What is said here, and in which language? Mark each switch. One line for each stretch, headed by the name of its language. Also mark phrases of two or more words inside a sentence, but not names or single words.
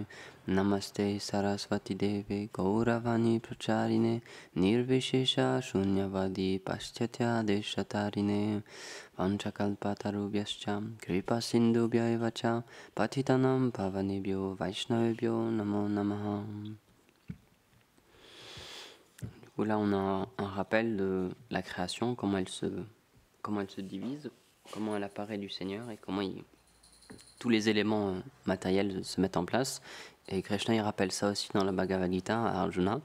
Sanskrit: नमस्ते सरस्वती देवे गौरवाणी प्रचारिणे निर्विशेष शून्यवादि पाश्चात्य देशतारिणे वाञ्छाकल्पतरुभ्यश्च कृपा सिन्धुभ्य एवच पतितानाम् पावनेभ्यो वैष्णवेभ्यो नमो नमः.
French: Du coup là on a un rappel de la création, comment elle se divise, comment elle apparaît du Seigneur et comment tous les éléments matériels se mettent en place. Et Krishna il rappelle ça aussi dans la Bhagavad Gita à Arjuna.